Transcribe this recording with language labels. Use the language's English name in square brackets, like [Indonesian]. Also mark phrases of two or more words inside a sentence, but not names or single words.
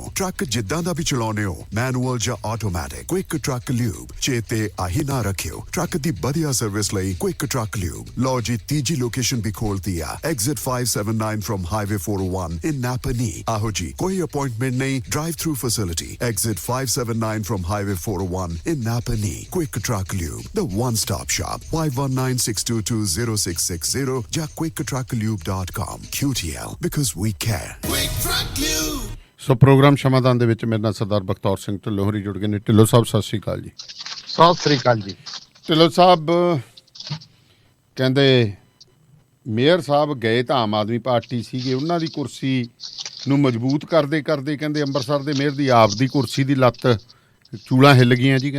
[Punjabi] ਟਰੱਕ ਜਿੱਦਾਂ ਦਾ ਵੀ ਚਲਾਉਣੇ ਹੋ, ਮੈਨੂਅਲ ਜਾਂ ਆਟੋਮੈਟਿਕ, ਕੁਇਕ ਟਰੱਕ ਲਿਊਬ ਚੇਤੇ ਆਹੀ ਨਾ ਰੱਖਿਓ। ਟਰੱਕ ਦੀ ਵਧੀਆ ਸਰਵਿਸ ਲਈ ਕੁਇਕ ਟਰੱਕ ਲਿਊਬ। ਲਓ ਜੀ, ਤੀਜੀ ਲੋਕੇਸ਼ਨ ਵੀ ਖੋਲਤੀ ਆ, [English] exit 579 from highway 401 in Napanee. [Punjabi] ਆਹੋ ਜੀ, ਕੋਈ ਅਪਾਇੰਟਮੈਂਟ ਨਹੀਂ, [English] drive through facility. exit 579 from highway 401 in Napanee. ਕੁਇਕ ਟਰੱਕ ਲਿਊਬ, the one stop shop। 5196220660 ਜਾਂ quicktrucklube.com। QTL, because we care। [Punjabi] ਸੋ ਪ੍ਰੋਗਰਾਮ ਸ਼ਮਾਦਾਨ ਦੇ ਵਿੱਚ ਮੇਰੇ ਨਾਲ ਸਰਦਾਰ ਬਖਤੌਰ ਸਿੰਘ ਢਿੱਲੋਂ ਹੋਰੀ ਜੁੜ ਗਏ ਨੇ। ਢਿੱਲੋਂ ਸਾਹਿਬ ਸਤਿ ਸ਼੍ਰੀ ਅਕਾਲ ਜੀ। ਸਤਿ ਸ੍ਰੀ ਅਕਾਲ ਜੀ। ਢਿੱਲੋਂ ਸਾਹਿਬ ਕਹਿੰਦੇ ਮੇਅਰ ਸਾਹਿਬ ਗਏ ਤਾਂ ਆਮ ਆਦਮੀ ਪਾਰਟੀ ਸੀਗੇ, ਉਹਨਾਂ ਦੀ ਕੁਰਸੀ ਨੂੰ ਮਜ਼ਬੂਤ ਕਰਦੇ ਕਰਦੇ ਕਹਿੰਦੇ ਅੰਮ੍ਰਿਤਸਰ ਦੇ ਮੇਅਰ ਦੀ ਆਪਦੀ ਕੁਰਸੀ ਦੀ ਲੱਤ ਚੂੜਾਂ ਹਿੱਲ ਗਈਆਂ ਜੀ।